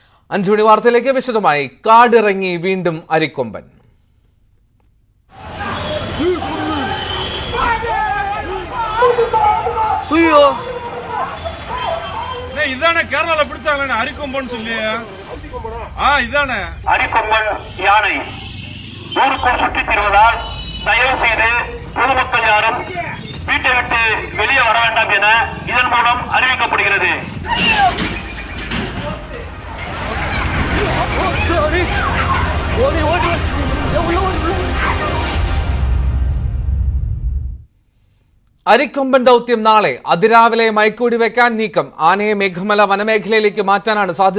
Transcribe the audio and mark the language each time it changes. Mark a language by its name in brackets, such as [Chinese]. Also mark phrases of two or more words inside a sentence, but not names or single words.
[Malayalam] 5 മണി വാർത്തയിലേക്ക് വിശദമായി. കാടിറങ്ങി വീണ്ടും അരിക്കൊമ്പൻ. ഇതാണ് കേരള പിടിച്ചാണ് അരിക്കൊമ്പൻ ഇതാണ് [Tamil] അരിക്കൊമ്പൻ யானை ஊருக்குள் சுற்றித் திரிவதால் தயவு செய்து பொதுமக்கள் யாரும் வீட்டை விட்டு வெளியே வர வேண்டாம் என இதன் மூலம் அறிவிக்கப்படுகிறது. [Malayalam] അരിക്കൊമ്പൻ ദൗത്യം നാളെ അതിരാവിലെ മയക്കൂടി വെക്കാൻ നീക്കം. ആനയെ മേഘമല വനമേഖലയിലേക്ക് മാറ്റാനാണ് സാധ്യത.